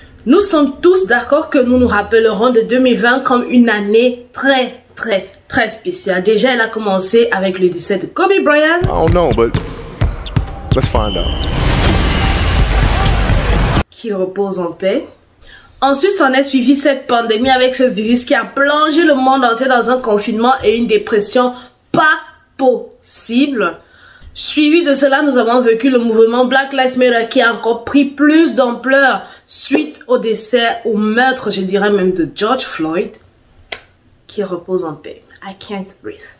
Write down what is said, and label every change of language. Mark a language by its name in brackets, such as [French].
[French] Nous sommes tous d'accord que nous nous rappellerons de 2020 comme une année très spéciale. Déjà, elle a commencé avec le décès de Kobe Bryant. [English] I don't know, but let's find out. [French] Qu'il repose en paix. Ensuite, s'en est suivi cette pandémie avec ce virus qui a plongé le monde entier dans un confinement et une dépression pas possible. Suivi de cela, nous avons vécu le mouvement Black Lives Matter qui a encore pris plus d'ampleur suite au décès, au meurtre, je dirais même de George Floyd, qui repose en paix. [English] I can't breathe.